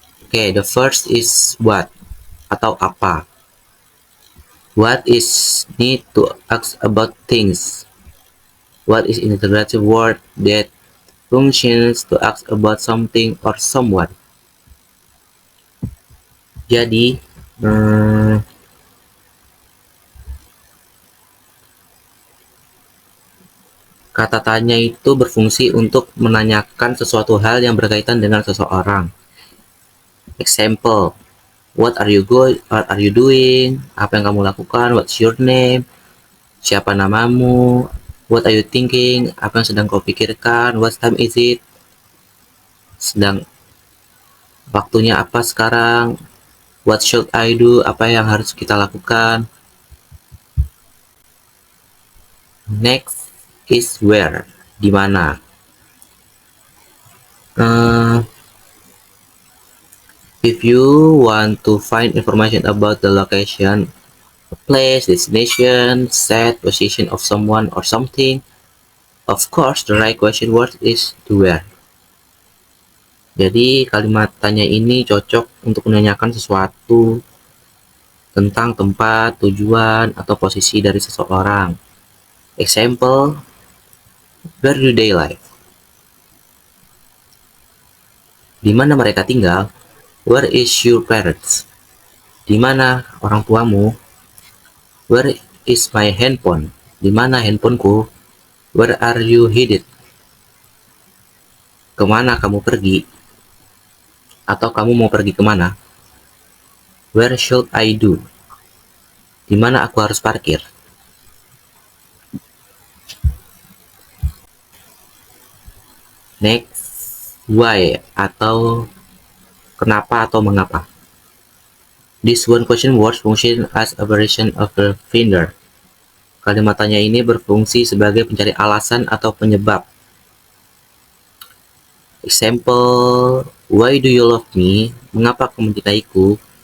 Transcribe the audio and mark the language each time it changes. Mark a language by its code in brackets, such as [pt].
[en] Okay, the first is what [id] atau apa. [en] What is need to ask about things. What is an integrative word that functions to ask about something or someone. [id] Jadi, kata tanya itu berfungsi untuk menanyakan sesuatu hal yang berkaitan dengan seseorang. [en] Example, what are you doing? [id] Apa yang kamu lakukan? [en] What's your name? [id] Siapa namamu? [en] What are you thinking? [id] Apa yang sedang kau pikirkan? [en] What time is it? [id] Sedang waktunya apa sekarang? [en] What should I do? [id] Apa yang harus kita lakukan? [en] Next is where. [id] Di mana? [en] If you want to find information about the location, a place, destination, set, position of someone or something, of course, the right question word is to where. [id] Jadi, kalimat tanya ini cocok untuk menanyakan sesuatu tentang tempat, tujuan, atau posisi dari seseorang. [en] Example, where do they live? [id] Di mana mereka tinggal? [en] Where is your parents? [id] Di mana orang tuamu? [en] Where is my handphone? [id] Di mana handphoneku? [en] Where are you headed? [id] Kemana kamu pergi? Atau kamu mau pergi kemana? [en] Where should I do? [id] Di mana aku harus parkir? [en] Next, why [id] atau kenapa atau mengapa. [en] This one question words function as a variation of the finder. [id] Kalimat tanya ini berfungsi sebagai pencari alasan atau penyebab. [en] Example, why do you love me? [id] Mengapa kamu mencintaiku?